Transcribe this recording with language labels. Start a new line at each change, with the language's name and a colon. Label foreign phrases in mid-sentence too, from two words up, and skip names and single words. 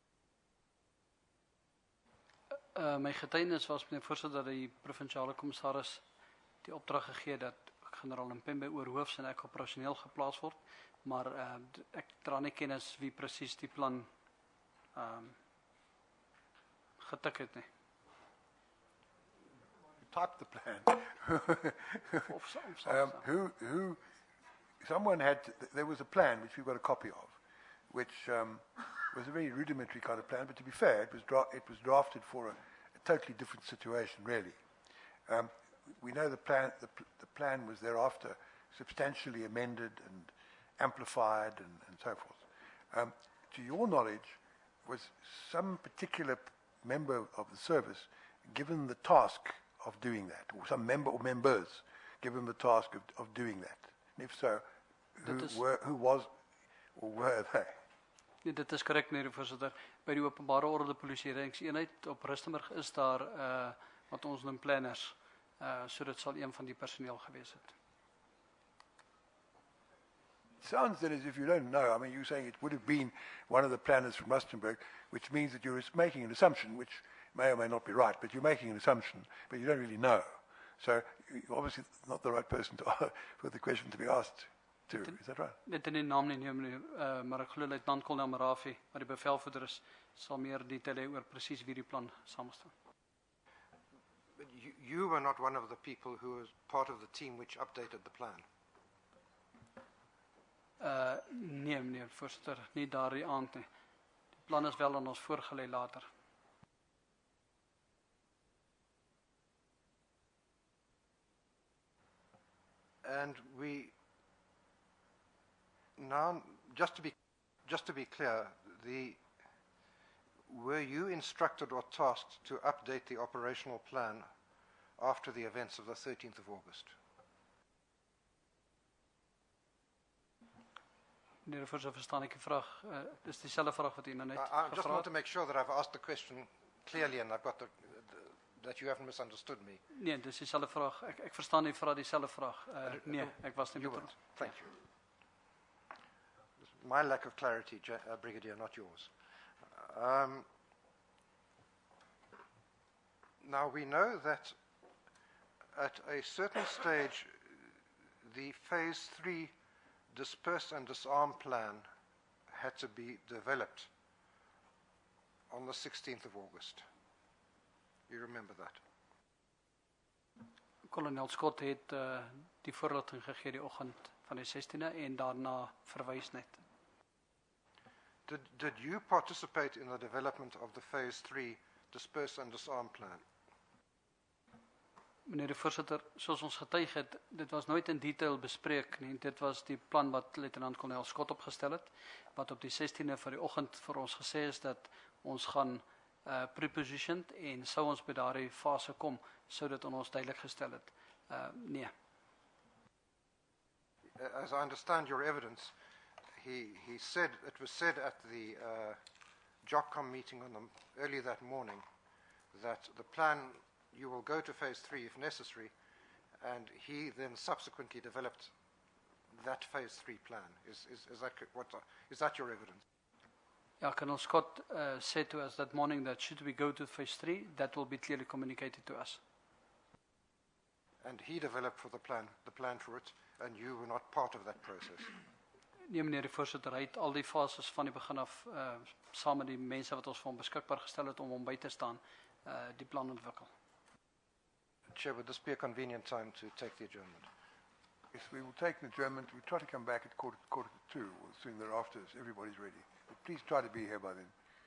Afrikaans: My getuienis was, meneer Voorsitter, dat die provinsiale commissaris die opdrag gegee dat generaal Mpembe oorhoofs en ek operasioneel geplaas word, maar ek dra nie kennis wie presies die plan getik het nie.
English: Type the plan. There was a plan which we've got a copy of, which was a very rudimentary kind of plan, but to be fair, it was drafted for a totally different situation, really. We know the plan was thereafter substantially amended and amplified and so forth. To your knowledge, was some particular member of the service given the task of doing that, or some member or members given the task of doing that? And if so, who was or were they?
Afrikaans: Nee, dit is korrek, meneer Voorsitter. By die openbare orde polisiereingseenheid op Rustenburg is daar wat ons noem planners. So dit sal een van die personeel gewees het.
English: It sounds then as if you don't know. I mean, you're saying it would have been one of the planners from Rustenburg, which means that you're making an assumption, which may or may not be right, but you're making an assumption, but you don't really know. So you're obviously not the right person for the question to be asked to. Is that right?
Afrikaans: Dit in die naam nie, nee meneer, maar ek glo Luitenant-Kolonel Marafi, wat die bevelvoerder is, sal meer detail hê oor presies wie die plan samenstel.
English: But you were not one of the people who was part of the team which updated the plan.
Afrikaans: Nee meneer voorsitter, nie daardie aand nie. Die plan is wel aan ons voorgelê later.
English: And we now, just to be clear, were you instructed or tasked to update the operational plan after the events of the 13th of August?
Afrikaans: Meneer voorsitter, verstaan ek die vraag? Dis dieselfde vraag wat u nou net
English: I just
Afrikaans: gevra
English: want
Afrikaans: het.
English: to make sure that I've asked the question clearly and I've got that you haven't misunderstood me.
Afrikaans: Nee, dis dieselfde vraag. Ek verstaan u vra dieselfde vraag. Nee, ek was nie
English: You
Afrikaans: betrokke.
English: weren't. Thank you. My lack of clarity, Brigadier, not yours. Now we know that at a certain stage, the Phase 3 disperse and disarm plan had to be developed on the 16th of August. You remember that?
Afrikaans: Kolonel Scott het die voorligting gegee die oggend van die 16de en daarna verwys net.
English: Did you participate in the development of the Phase 3 disperse and disarm plan?
Afrikaans: Meneer die voorsitter, soos ons getuig het, dit was nooit in detail bespreek nie. Dit was die plan wat Luitenant-Kolonel Scott opgestel het, wat op die 16de van die oggend vir ons gesê is dat ons gaan prepositioned en sou ons by daardie fase kom, sou dit aan ons duidelik gestel het. Nee.
English: As I understand your evidence, he said, it was said at the JOCCOM meeting early that morning that the plan, you will go to Phase 3 if necessary, and he then subsequently developed that Phase 3 plan. Is that your evidence? Ja, Colonel Scott said to us that morning that should we go to Phase 3, that will be clearly communicated to us. And he developed for the plan for it, and you were not part of that process.
Afrikaans: Nee, meneer die voorsitter, hy het al die fases van die begin af saam met die mense wat ons vir hom beskikbaar gestel het om hom by te staan, die plan ontwikkel.
English: Chair, would this be a convenient time to take the adjournment? Yes, we will take the adjournment. We'll try to come back at quarter to 2 or soon thereafter, as everybody's ready. But please try to be here by then.